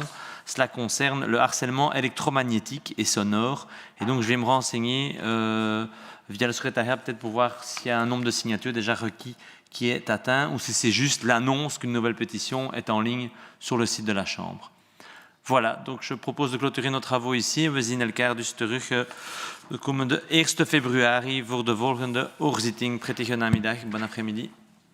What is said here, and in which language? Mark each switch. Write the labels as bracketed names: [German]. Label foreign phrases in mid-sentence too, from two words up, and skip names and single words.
[French] Cela concerne le harcèlement électromagnétique et sonore. Et donc, je vais me renseigner via le secrétariat, peut-être pour voir s'il y a un nombre de signatures déjà requis qui est atteint ou si c'est juste l'annonce qu'une nouvelle pétition est en ligne sur le site de la Chambre. Voilà, donc je propose de clôturer nos travaux ici. [Dutch] We zien elkaar dus terug de komende 1 februari voor de volgende hoorzitting. Prettige namiddag, [French] bon après-midi.